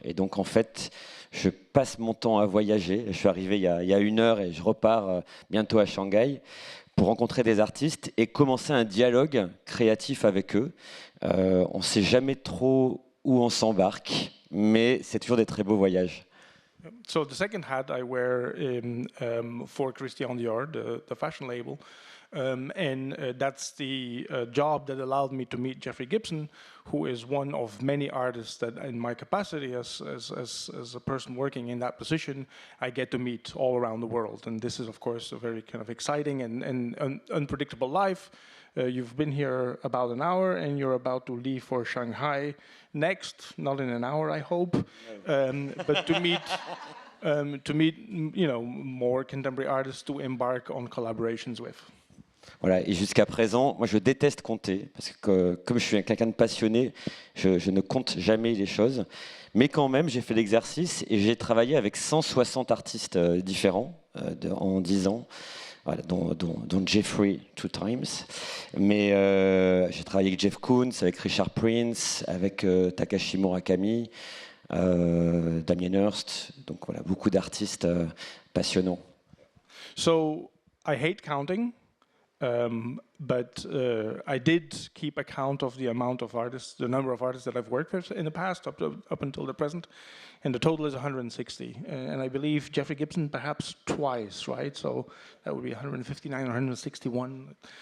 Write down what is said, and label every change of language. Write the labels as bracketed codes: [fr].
[fr] Et donc, en fait, je passe mon temps à voyager. Je suis arrivé il y a 1 heure et je repars bientôt à Shanghai pour rencontrer des artistes et commencer un dialogue créatif avec eux. On ne sait jamais trop où on s'embarque, mais c'est toujours des très beaux voyages. [en] So the second hat I wear for Christian Dior, the fashion label, and that's the job that allowed me to meet Jeffrey Gibson, who is one of many artists that, in my capacity as a person working in that position, I get to meet all around the world. And this is, of course, a very kind of exciting and unpredictable life. You've been here about an hour, and you're about to leave for Shanghai next, not in an hour, I hope, but to meet more contemporary artists to embark on collaborations with. [fr] Voilà, et jusqu'à présent, moi je déteste compter, parce que comme je suis quelqu'un de passionné, je ne compte jamais les choses. Mais quand même, j'ai fait l'exercice et j'ai travaillé avec 160 artistes différents en 10 ans. Voilà, dont Jeffrey [en] 2 times. [fr] Mais j'ai travaillé avec Jeff Koons, avec Richard Prince, avec Takashi Murakami, Damien Hirst. Donc voilà, beaucoup d'artistes passionnants. [en] So I hate counting, but I did keep account of the amount of artists, the number of artists that I've worked with in the past up until the present, and the total is 160. And I believe Jeffrey Gibson perhaps twice, right? So that would be 159 or 161.